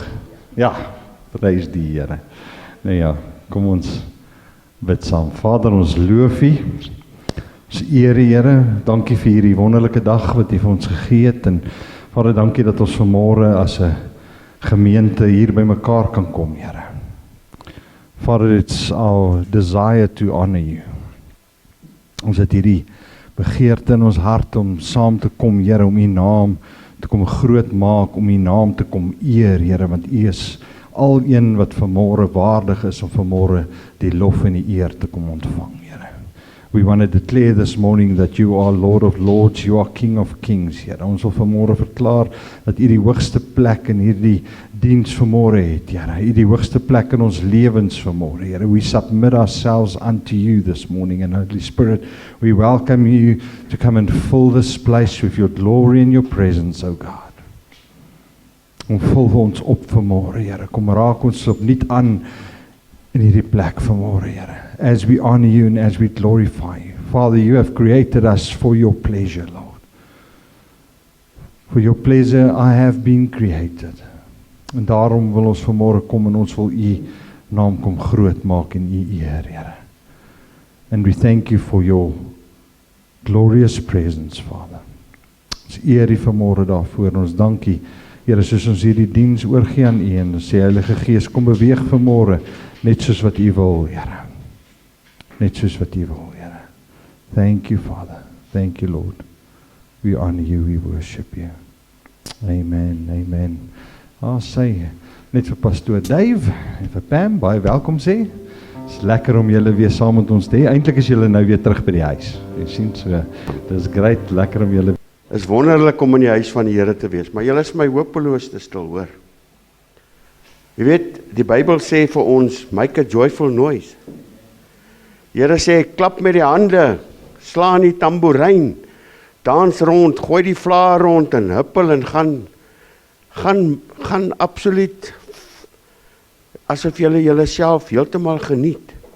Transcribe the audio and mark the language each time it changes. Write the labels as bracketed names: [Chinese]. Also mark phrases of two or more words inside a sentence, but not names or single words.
[Afrikaans] Ja, prys die Here. Nou ja, kom ons bid saam. Vader, ons loof U. Ons eer U, Here. Dankie vir hierdie wonderlike dag wat U vir ons gegee het. En Vader, dankie dat ons vanmôre as 'n gemeente hier by mekaar kan kom, Here. [English] Father, it's our desire to honor You. [Afrikaans] Ons het hierdie begeerte in ons hart om saam te kom, Here, om U naam te kom groot maak, om U naam te kom eer, Here, want U is al een wat vanmôre waardig is om vanmôre die lof en die eer te kom ontvang, Here. [English] We want to declare this morning that You are Lord of Lords, You are King of Kings, [Afrikaans] Here. Ons wil vanmôre verklaar dat U die hoogste plek in hierdie diens vanmôre het, Here. U die hoogste plek in ons lewens vanmôre, Here. [English] We submit ourselves unto You this morning, and Holy Spirit, we welcome You to come and fill this place with Your glory and Your presence, O God. [Afrikaans] Kom vul ons op vanmôre, Here. Kom raak ons opnuut aan in hierdie plek vanmôre, Here. [English] As we honor You and as we glorify You. Father, You have created us for Your pleasure, Lord. For Your pleasure I have been created. [Afrikaans] En daarom wil ons vanmôre kom en ons wil U naam kom groot maak en U eer, Here. [English] And we thank You for Your glorious presence, Father. [Afrikaans] Ons eer U vanmôre daarvoor en ons dank U, Here, soos ons hierdie diens oorgee aan U en sê Heilige Gees, kom beweeg vanmôre net soos wat U wil, Here. Net soos wat U wil, Here. [English] Thank You, Father. Thank You, Lord. We honor You, we worship You. Amen, amen. [Afrikaans] Sê, net vir Pastoor Dave en vir Pam, baie welkom sê. Het is lekker om julle weer saam met ons te hê. Eintlik is julle nou weer terug by die huis. Jy sien so, dit is great, lekker om julle. Is wonderlik om in die huis van die Here te wees, maar julle is my hopeloos te stil, hoor. Jy weet, die Bybel sê vir ons, [English] make a joyful noise. [Afrikaans] Die Here sê, klap met die hande, slaan die tamboerijn, dans rond, gooi die vlaar rond en huppel en gaan absoluut asof julle self heeltemal geniet.